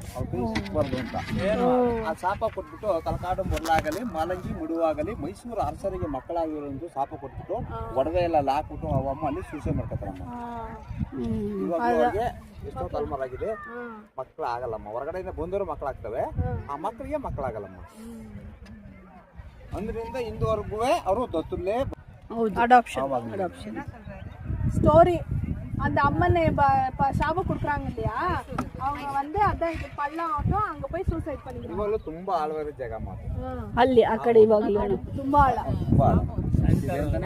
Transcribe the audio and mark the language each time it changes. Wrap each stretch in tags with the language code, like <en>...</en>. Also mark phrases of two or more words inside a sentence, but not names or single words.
<kn>ಅವ್ರ ಕೈ ಸಿಕ್ಬಾರ್ದು ಅಂತ ಆ ಶಾಪ ಕೊಟ್ಬಿಟ್ಟು ತಲಕಾಡು ಮೊದಲಾಗಲಿ ಮಾಲಂಗಿ ಮಡುವಾಗಲಿ ಮೈಸೂರು ಅರಸರಿಗೆ ಮಕ್ಕಳಾಗಿರೋ ಶಾಪ ಕೊಟ್ಬಿಟ್ಟು ಒಡವೆ ಎಲ್ಲ ಹಾಕ್ಬಿಟ್ಟು ಅವಮ್ಮ ಅಲ್ಲಿ ಸೂಸೈಡ್ ಮಾಡ್ಕೊತಾರಮ್ಮ. ಇವಾಗ ಅವ್ರಿಗೆ ಎಷ್ಟೋ ತಲೆಮಾರಾಗಿದೆ, ಮಕ್ಕಳು ಆಗಲ್ಲಮ್ಮ. ಹೊರಗಡೆಯಿಂದ ಬಂದವರು ಮಕ್ಕಳಾಗ್ತವೆ, ಆ ಮಕ್ಕಳಿಗೆ ಮಕ್ಕಳಾಗಲ್ಲಮ್ಮ. ಅಂದ್ರಿಂದ ಇಂದುವರೆಗೂ ಅವರು ದತ್ತುಲ್ಲೇ</kn> <en>adoption story.</en> <ta>அந்த அம்மனை சாப கொடுக்குறாங்க இல்லையா, அவங்க வந்து அதான் பள்ளம் ஆட்டும் அங்க போய் சூசைட் பண்ணிக்கிறாங்க.</ta> <kn>ಇವಾಗಲೂ ತುಂಬಾ ಆಳವಾದ ಜಾಗ ಮಾತ್ರ ಅಲ್ಲಿ ಆ ಕಡೆ ಇವಾಗಲೂ ತುಂಬಾ ಆಳ.</kn>